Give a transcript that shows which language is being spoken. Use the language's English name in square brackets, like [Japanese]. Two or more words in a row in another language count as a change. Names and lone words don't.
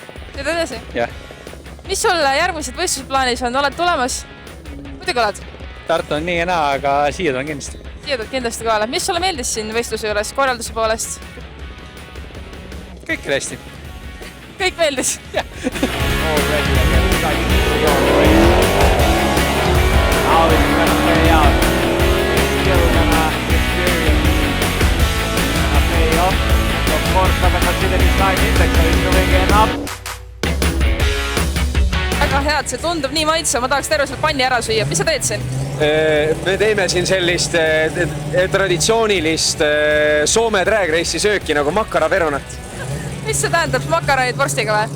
[Estonian] Sõidad edasi? Jah. Mis sul järgmised võistlusplaanis on? Oled tulemas? Muidugi oled? Tartu on nii ja naa, aga siia tulen kindlasti. Siia tuled kindlasti kohale. Mis sulle meeldis siin võistluse juures korralduse poolest? Kõik oli hästi. Kõik meeldis? Jah. [English] How it's going to play out. It's still going to experience a payoff. Of course, but considering time index is moving in up. [Estonian] Väga head, see tundub nii maitse, ma tahaks terve selle panni ära süüa. Mis sa teed siin? Me teeme siin sellist traditsioonilist Soome [English] drag race'i [Estonian] sööki nagu makaraperunat. Mis see tähendab, makaronid vorstiga või?